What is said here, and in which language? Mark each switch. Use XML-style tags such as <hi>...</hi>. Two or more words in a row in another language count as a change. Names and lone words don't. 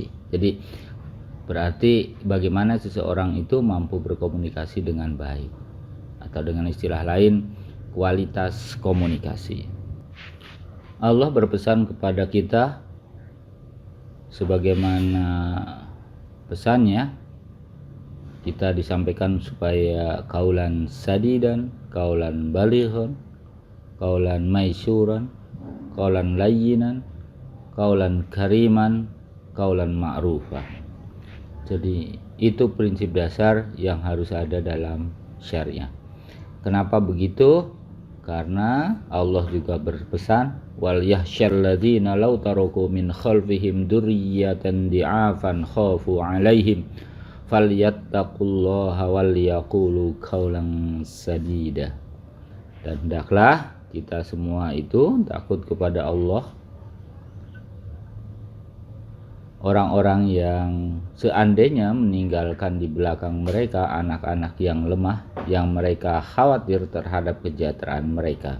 <id>Jadi berarti bagaimana seseorang itu mampu berkomunikasi dengan baik, atau dengan istilah lain, kualitas komunikasi. Allah berpesan kepada kita sebagaimana pesannya, kita disampaikan supaya</id> <ar>قولًا سديدًا قولًا بليغًا قولًا ميسورًا قولًا لينًا قولًا كريمًا قولًا معروفًا.</ar> <id>Jadi itu prinsip dasar yang harus ada dalam syariah. Kenapa begitu? Karena Allah juga berpesan,</id> <ar>وليخش الذين لو تركوا من خلفهم ذرية ضعافا خافوا عليهم فليتقوا الله وليقولوا قولا سديدا.</ar> <id>Dan hendaklah kita semua itu takut kepada Allah, orang-orang yang seandainya meninggalkan di belakang mereka anak-anak yang lemah, yang mereka khawatir terhadap kesejahteraan mereka.</id>